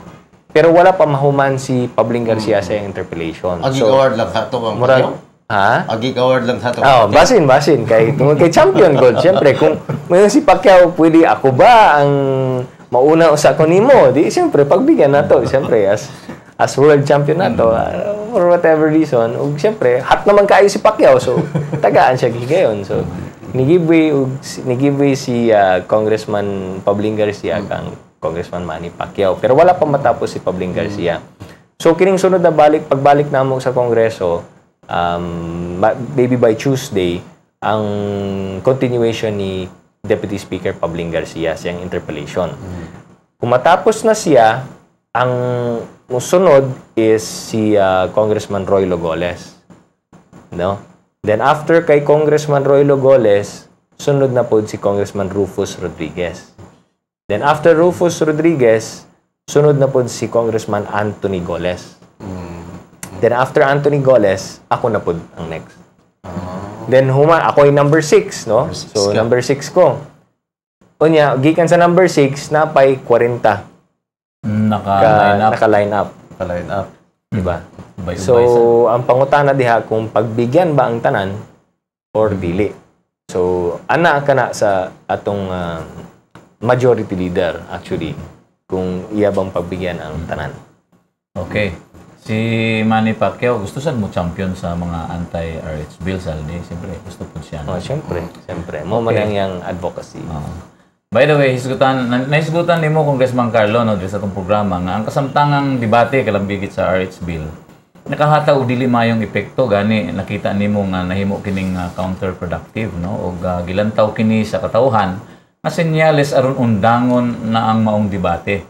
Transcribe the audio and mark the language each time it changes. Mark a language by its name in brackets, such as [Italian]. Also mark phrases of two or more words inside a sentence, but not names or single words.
[Cebuano] Pero wala pa mahuman si Pabling Garcia sa interpellation. Agi award lang hato ang murag, ha? Agi award lang hato. Basin kay tungod kay champion gold. Siyempre kung mayon si Pacquiao, pwede ako ba ang mauna sa ko nimo? Di siyempre pagbigyan nato, siyempre [English] as world champion [Cebuano] nato, [English] for whatever reason. [Cebuano] Ug siyempre hot naman kaayo si Pacquiao, so tagaan siya gigayon. So ni-giveaway si Congressman Pabling Garcia kang Congressman Manny Pacquiao. Pero wala pa matapos si Pabling Garcia. So kining sunod na pagbalik namo sa Kongreso, [English] maybe by Tuesday, [Cebuano] ang continuation ni Deputy Speaker Pabling Garcia siyang interpellation. Kung matapos na siya, ang musunod is si Congressman Roy Logoles. No? [English] Then after [Cebuano] kay Congressman Roy Logoles, sunod na po si Congressman Rufus Rodriguez. [English] Then after [Cebuano] Rufus Rodriguez, sunod na po si Congressman Anthony Goles. [English] Then after [Cebuano] Anthony Goles, ako na po ang next. Then ako ay number 6, no? So number 6 ko. Unya, gikan sa number 6, napay 40. Naka-line up. Naka-line up. Diba? So, ang pangutana diha kung pagbigyan ba ang tanan or dili. So, ana ka na sa atong majority leader actually kung iya bang pagbigyan ang tanan. Okay. Si Manny Pacquiao, gusto saan mo champion sa mga anti-RH bills, Aldi? Siyempre, gusto po siya. Siyempre. Mo man yung advocacy. [English] By the way, [Cebuano] nahisgutan ni mo, Congressman Carlo, no, sa itong programa, nga ang kasamtangang debate kalambigit sa RH bill, nakahataw dili mayong epekto, gani nakita ni mo nga nahimo kining counterproductive, no? O gilantaw kini sa katawhan, na senyales aron undangon na ang maong debate.